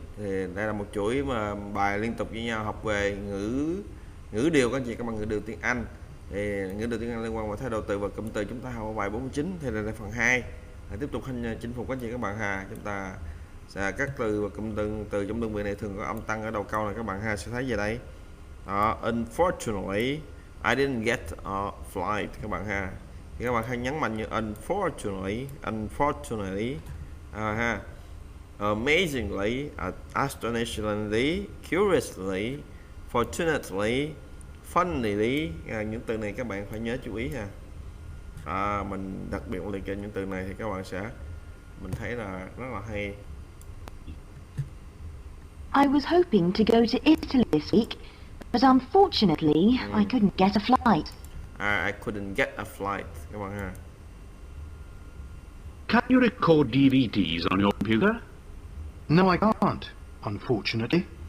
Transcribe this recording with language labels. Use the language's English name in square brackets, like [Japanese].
[Vietnamese] Thì đây là một chuỗi mà bài liên tục với nhau học về ngữ điều các anh chị các bạn, ngữ điều tiếng Anh. Thì ngữ điều tiếng Anh liên quan vào thái độ từ và cụm từ chúng ta học ở bài 49. Thì đây là phần 2. Tiếp tục chinh phục các anh chị các bạn ha. Chúng ta sẽ các từ và cụm từ trong đơn vị này thường có âm tăng ở đầu câu này các bạn ha, sẽ thấy về đây. Đó, [English] unfortunately I didn't get a flight [Vietnamese] các bạn ha. Thì các bạn hãy nhấn mạnh như unfortunately ha. [English] Amazingly, astonishingly, curiously, fortunately, funnily, [Vietnamese] những từ này các bạn phải nhớ chú ý ha. Mình đặc biệt liệt kê những từ này thì các bạn sẽ mình thấy là rất là hay. [English] I was hoping to go to Italy this week, but unfortunately, I couldn't get a flight. I couldn't get a flight [Vietnamese] các bạn ha. [English] Can you record DVDs on your computer? No, I can't, unfortunately.